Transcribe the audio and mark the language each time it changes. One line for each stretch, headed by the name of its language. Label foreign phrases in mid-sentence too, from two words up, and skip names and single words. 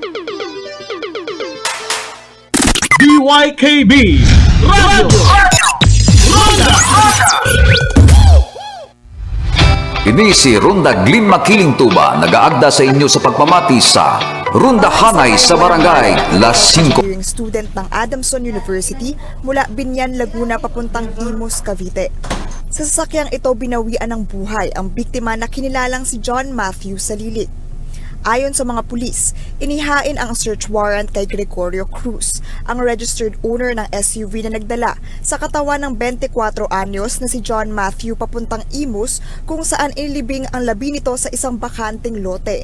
Hiligaynon: DYKB Radio Ronda. Ini si Ronda Glenn Makiling Tuba, nagaagda sa inyo sa pagpamati sa Ronda Hanay sa Barangay Las 5.
Filipino: Student ng Adamson University mula Binyan, Laguna papuntang Imus, Cavite. Sa sasakyang ito binawian ng buhay ang biktima na kinilalang si John Matthew Salilig. Ayon sa mga pulis, inihain ang search warrant kay Gregorio Cruz, ang registered owner ng SUV na nagdala sa katawan ng 24 anyos na si John Matthew papuntang Imus, kung saan inilibing ang labi nito sa isang bakanting lote.